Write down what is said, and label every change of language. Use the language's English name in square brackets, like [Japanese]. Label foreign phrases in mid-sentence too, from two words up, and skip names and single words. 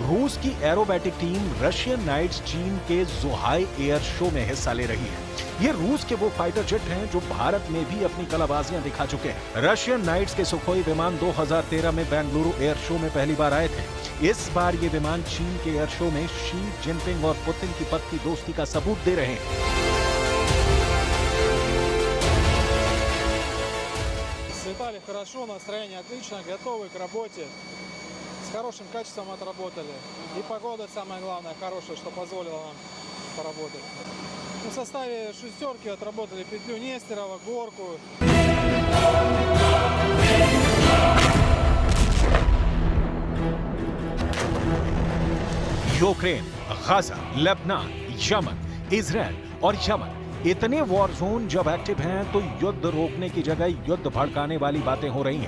[Hindi] रूस की [English] aerobatic team [Hindi] रशियन नाइट्स चीन के ज़ुहाई [English] air show [Hindi] में हिस्सा ले रही है। ये रूस के वो [English] fighter jet [Hindi] हैं जो भारत में भी अपनी कलाबाजियां दिखा चुके हैं। रशियन नाइट्स के सुखोई विमान 2013 में बेंगलुरु [English] air show [Hindi] में पहली बार आए थे। इस बार ये विमान चीन के [English] air show [Hindi] में शी जिनपिंग और पुतिन की पक्की दोस्ती का सबूत दे रहे हैं। [Russian] Летали хорошо, настроение отлично, готовы к работе, с хорошим качеством отработали. И погода, самое главное, хорошая, что позволила нам поработать. В составе шестерки отработали петлю Нестерова, горку. [Hindi] यूक्रेन, गाजा, लेबनान, यमन, इजरायल और यमन, इतने [English] war zone [Hindi] जब एक्टिव हैं तो युद्ध रोकने की जगह युद्ध भड़काने वाली बातें हो रही हैं।